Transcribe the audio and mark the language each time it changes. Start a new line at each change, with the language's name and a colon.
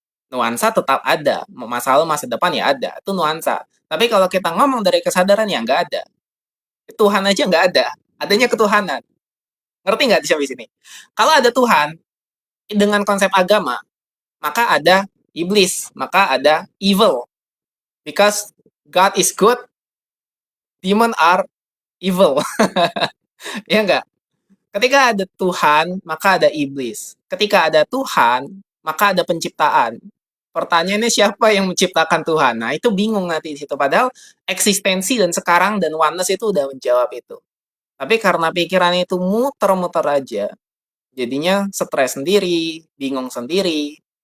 Indonesian: Nuansa tetap ada, masa lalu, masa depan ya ada, itu nuansa. Tapi kalau kita ngomong dari kesadaran ya nggak ada. Tuhan aja nggak ada, adanya ketuhanan. Ngerti nggak di sampai sini? Kalau ada Tuhan, dengan konsep agama, maka ada iblis, maka ada evil.
English: Because God is good, demon are evil.
Indonesian: Ya enggak? Ketika ada Tuhan, maka ada iblis. Ketika ada Tuhan, maka ada penciptaan. Pertanyaannya siapa yang menciptakan Tuhan? Nah, itu bingung nanti di situ. Padahal eksistensi dan sekarang dan oneness itu udah menjawab itu. Tapi karena pikiran itu muter-muter aja, jadinya stres sendiri, bingung sendiri.